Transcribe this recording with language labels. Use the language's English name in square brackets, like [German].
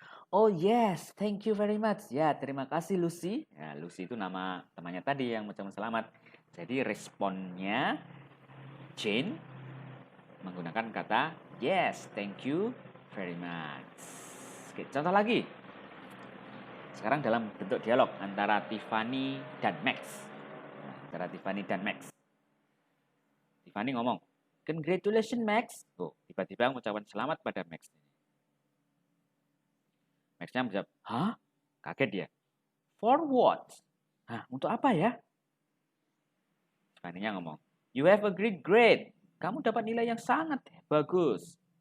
[English] Oh yes, thank you very much. [Indonesian] Ya, terima kasih Lucy. Ya, Lucy itu nama temannya tadi yang mengucapkan selamat. Jadi responnya Jane menggunakan kata [English] yes, thank you very much. [Indonesian] Oke, contoh lagi. Sekarang dalam bentuk dialog antara Tiffany dan Max. Antara Tiffany dan Max. Tiffany ngomong, [English] congratulations Max. [Indonesian] Oh, tiba-tiba mengucapkan selamat pada Max. Max-nya menjawab, hah? Kaget dia. [English] For what? [Indonesian] Hah, untuk apa ya? Tiffany-nya ngomong, [English] you have a great grade. [Indonesian] Kamu dapat nilai yang sangat bagus.